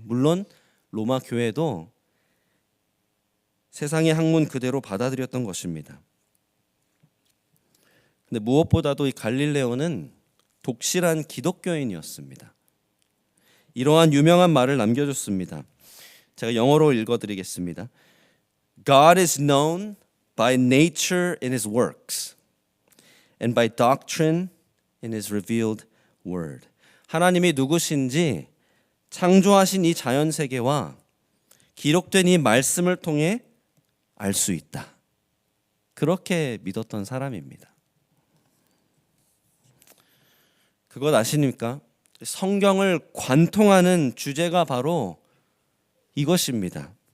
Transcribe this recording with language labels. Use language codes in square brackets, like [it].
[ko] 물론 로마 교회도 세상의 학문 그대로 받아들였던 것입니다. 근데 무엇보다도 이 갈릴레오는 독실한 기독교인이었습니다. 이러한 유명한 말을 남겨줬습니다. 제가 영어로 읽어드리겠습니다. [en] God is known by nature in his works and by doctrine in his revealed word. [ko] 하나님이 누구신지 창조하신 이 자연세계와 기록된 이 말씀을 통해 알 수 있다. 그렇게 믿었던 사람입니다. 그것 아십니까? 성경을 관통하는 주제가 바로 이것입니다.